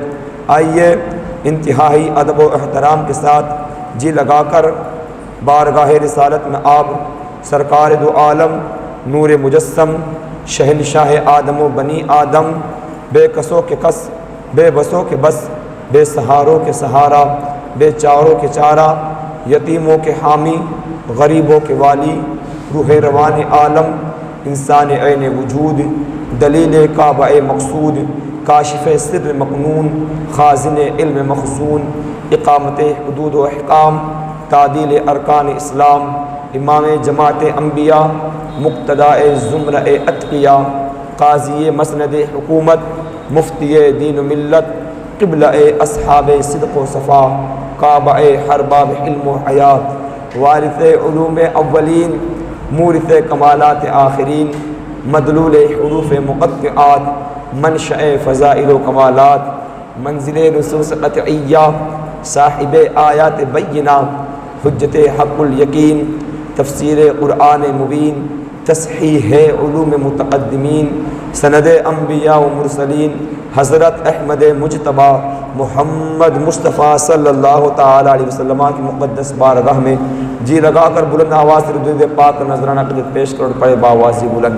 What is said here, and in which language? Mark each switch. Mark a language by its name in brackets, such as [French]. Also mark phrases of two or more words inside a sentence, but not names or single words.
[Urdu] آئیے انتہائی ادب و احترام کے ساتھ جی لگا کر بارگاہ رسالت میں آپ سرکار دو عالم نور مجسم شہنشاہ آدم و بنی آدم، بے کسوں کے کس بے بسوں کے بس، بے سہاروں کے سہارا، بے چاروں کے چارہ، یتیموں کے حامی، غریبوں کے والی، روح روان عالم، انسان عین وجود، دلیل کعبہ مقصود، کاشف سر مکنون، خازن علم مخزون، اقامت حدود و احکام، تعدیل ارکان اسلام، امام جماعت انبیاء، مقتداء زمرہ اتقیاء، قاضی مسند حکومت، مفتی دین و ملت، قبلہ اصحاب صدق و صفا، کعبہ ہر باب علم و حیات، وارث علوم اولین، مورث کمالات آخرین، مدلول حروف مقطعات، منشأ فضائل و کمالات، منزل نصوص قطعیہ، صاحب آیات بینہ، حجت حق الیقین، تفسیر قرآن مبین، تصحیح علوم متقدمین، سند انبیاء و مرسلین، حضرت احمد مجتبیٰ محمد مصطفیٰ [Arabic] صلی اللہ تعالیٰ علیہ وسلم [Urdu] کی مقدس بارگاہ میں جی لگا کر بلند آواز سے درود پاک نذرانہ عقیدت پیش کر پڑے باواز بلند۔